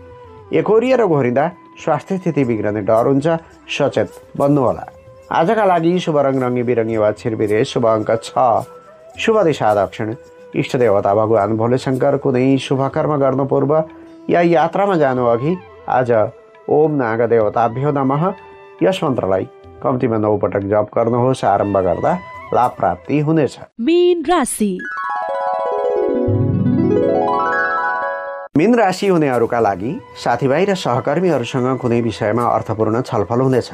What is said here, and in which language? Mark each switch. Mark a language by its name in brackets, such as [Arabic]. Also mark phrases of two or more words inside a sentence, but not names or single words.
[Nepali] एकोरिएर घोरिँदा स्वास्थ्य स्थिति बिग्रने डर हुन्छ। सचेत बन्नुहोला। आजका लागि शुभ रङ रङ्गी बिरङ्गी वा छिरबिरे, शुभ अङ्क 6, शुभ दिशा दक्षिण, इष्ट देवता भगवान भोलेशङ्कर। कुनै शुभ कर्म गर्नु पूर्व या यात्रामा जानु अघि आज [Sanskrit] ओम नाग देवताभ्यो नमः [Nepali] यस मन्त्रलाई कम्तीमा 9 पटक जप गर्नुहोस्। आरम्भ गर्दा लाभ प्राप्ति हुनेछ। मीन राशि। मीन राशि हुनेहरूका लागि साथीभाइ र सहकर्मीहरूसँग कुनै विषयमा अर्थपूर्ण छलफल हुनेछ।